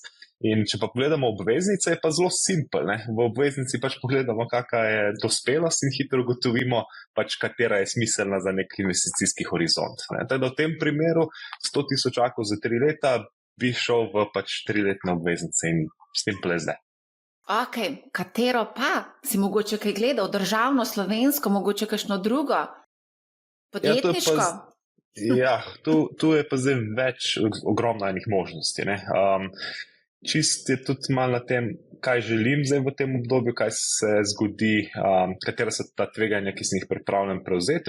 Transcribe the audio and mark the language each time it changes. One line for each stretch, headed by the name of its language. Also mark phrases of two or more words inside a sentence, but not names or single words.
Slovenian: In če pa pogledamo obveznice, je pa zelo simpel. V obveznici pač pogledamo, kakšna je dospelost in hitro ugotovimo, pač katera je smiselna za nek investicijski horizont. Tako da v tem primeru 100.000 za 3 leta bi šel v pač 3-letne obveznice in
English: simple as that.
Slovenian: Ok, katero pa? Si mogoče kaj gledal? Državno, slovensko, mogoče kakšno drugo? Podjetniško? Ja, tu je pa zdaj ogromno enih možnosti. čist je tudi malo na tem, kaj želim zdaj v tem obdobju, kaj se zgodi, katera so ta tveganja, ki sem jih pripravljen prevzeti.